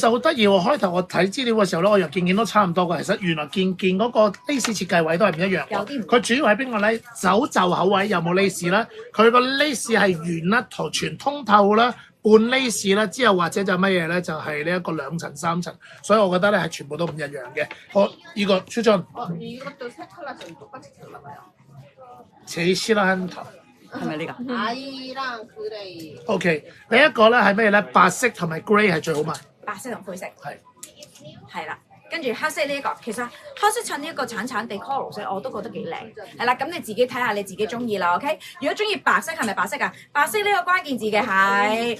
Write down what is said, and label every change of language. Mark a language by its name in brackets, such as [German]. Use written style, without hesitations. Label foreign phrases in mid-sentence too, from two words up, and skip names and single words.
[Cantonese] 其。實好得意喎！開頭我睇資料嘅時候咧，我又件都差唔多嘅。其實原來件嗰個 lace 設計位都係唔一樣。有啲唔佢主要喺邊個咧？手袖口位有冇 lace 啦？佢個 lace 係圓啦，全通透啦，半 lace 啦，之後或者就乜嘢咧？就係呢一個2層3層，所以我覺得咧係全部都唔一樣嘅。好，呢個出進 [Korean] 이것도 세 컬러처럼 똑같이 잘라봐요. 제일 싫어하는 탑。 [Cantonese] 係咪呢個？ [Korean] 아이랑 그레이. [Cantonese] OK，呢一個咧係咩咧？白色同埋 grey 係最好賣。白色同灰色，係係啦。跟住黑色呢一個，其實黑色襯呢一個橙橙地 coral 色，我都覺得幾靚。係啦，咁你自己睇下你自己中意啦。OK， 如果中意白色係咪白色啊？白色呢個關鍵字嘅係